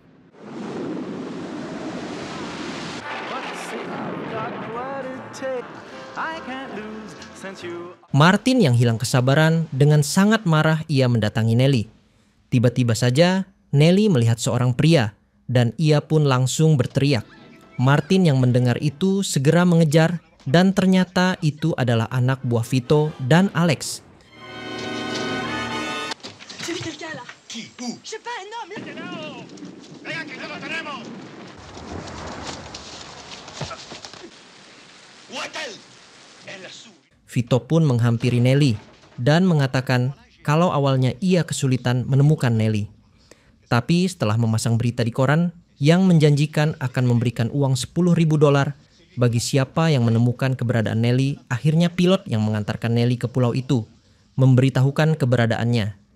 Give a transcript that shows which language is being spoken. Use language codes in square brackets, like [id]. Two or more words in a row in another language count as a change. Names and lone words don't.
[id] Martin yang hilang kesabaran dengan sangat marah ia mendatangi Nelly. Tiba-tiba saja Nelly melihat seorang pria dan ia pun langsung berteriak. Martin yang mendengar itu segera mengejar dan ternyata itu adalah anak buah Vito dan Alex. [fr] J'ai vu quelqu'un là. Qui? Où? Je sais pas, un homme. [es] Venga, que ya lo tenemos. [fr] Où est-elle? Elle a su. [id] Vito pun menghampiri Nelly dan mengatakan kalau awalnya ia kesulitan menemukan Nelly. Tapi setelah memasang berita di koran yang menjanjikan akan memberikan uang $10.000 bagi siapa yang menemukan keberadaan Nelly, akhirnya pilot yang mengantarkan Nelly ke pulau itu memberitahukan keberadaannya.